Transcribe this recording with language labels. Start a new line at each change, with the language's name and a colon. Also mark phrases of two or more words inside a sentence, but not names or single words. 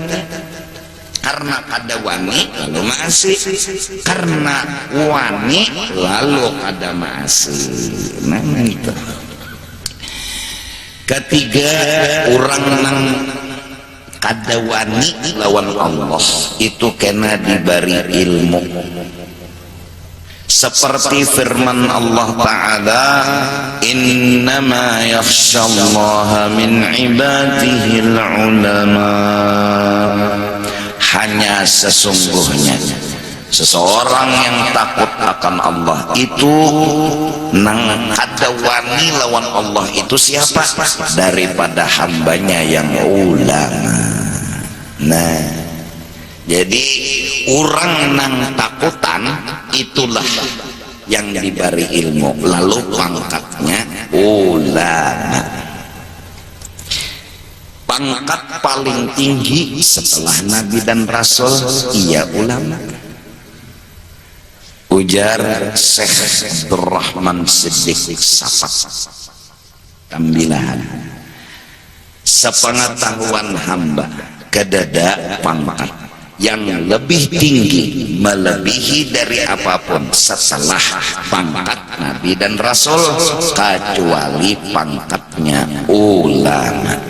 Banjar: Karena kada wani lalu maasih, karena wani lalu kada maasih. Nah itu. Ketiga, orang nang kada wani lawan Allah itu kena diberi ilmu.
Indonesian: Seperti firman Allah Ta'ala,
Arabic: إنما يخشى الله من عباده العلماء.
Indonesian: Hanya sesungguhnya seseorang yang takut akan Allah itu
Banjar: nang kada wani lawan Allah
Indonesian: itu siapa? Daripada hambanya yang ulama. Nah, jadi orang nang takutan itulah yang diberi ilmu, lalu pangkatnya ulama. Pangkat paling tinggi setelah Nabi dan Rasul ia ulama. Ujar Syekh Abdurrahman Siddiq Safak Tambilahan, sepengetahuan hamba kedada pangkat yang lebih tinggi melebihi dari apapun setelah pangkat Nabi dan Rasul kecuali pangkatnya ulama.